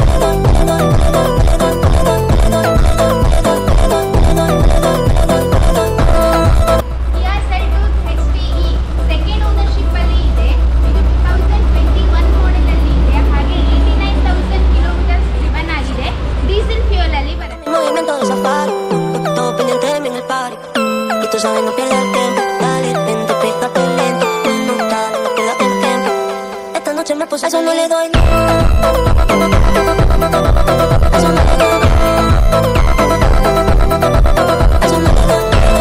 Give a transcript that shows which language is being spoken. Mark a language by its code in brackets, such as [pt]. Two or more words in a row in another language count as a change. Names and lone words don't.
[kn] ಕಿಯಾ ಸೆಲ್ಟೋಸ್ HCE [en] second ownership [kn] ಅಲ್ಲಿ ಇದೆ. ಇದು 2021 ಮಾಡೆಲ್ ಅಲ್ಲಿ ಇದೆ. ಹಾಗೆ 89,000 [en] kilometers driven [kn] ಆಗಿದೆ. [en] diesel fuel [kn] ಅಲ್ಲಿ ಬರುತ್ತೆ. [es] Tú sabes, no pierdas el tiempo. Dale, vente, pégate lento. No, dale, no pierdas el tiempo. Esta noche me puse, eso no le doy. Eso no le doy. Eso no le doy.